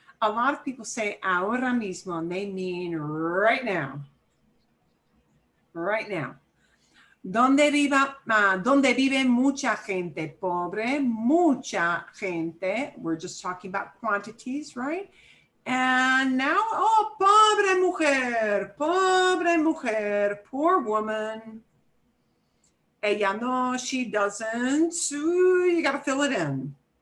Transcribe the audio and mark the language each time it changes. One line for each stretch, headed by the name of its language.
English: A lot of people say
Spanish: ahora mismo,
English: and they mean right now. Right now.
Spanish: Donde vive mucha gente pobre, mucha gente.
English: We're just talking about quantities, right? And now, oh,
Spanish: pobre mujer,
English: poor woman.
Spanish: Ella no,
English: she doesn't. So you got to fill it in.